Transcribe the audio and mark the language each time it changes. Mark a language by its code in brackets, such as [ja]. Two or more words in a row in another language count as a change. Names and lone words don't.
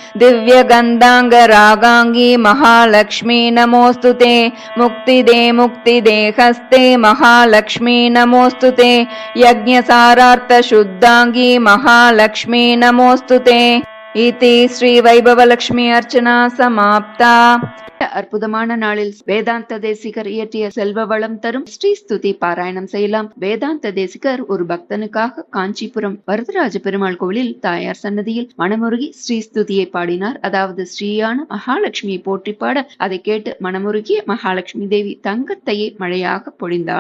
[sa] दिव्यगन्धाङ्गरागाङ्गी महालक्ष्मी नमोऽस्तुते। मुक्तिदे मुक्तिदेहस्ते महालक्ष्मी नमोऽस्तुते। यज्ञसारार्थशुद्धाङ्गी महालक्ष्मी नमोऽस्तुते। इति श्री वैभवलक्ष्मी अर्चना समाप्ता. [ta] அற்புதமான நாளில் வேதாந்த தேசிகர் இயற்றிய செல்வ வளம் தரும் ஸ்ரீ ஸ்துதி பாராயணம் செய்யலாம். வேதாந்த தேசிகர் ஒரு பக்தனுக்காக காஞ்சிபுரம் வரதராஜ பெருமாள் கோவிலில் தாயார் சன்னதியில் மனமுருகி ஸ்ரீ ஸ்துதியை பாடினார். அதாவது ஸ்ரீயான மகாலட்சுமியை போற்றி பாட அதை கேட்டு மனமுருகிய மகாலட்சுமி தேவி தங்கத்தையே மழையாக பொழிந்தாள்.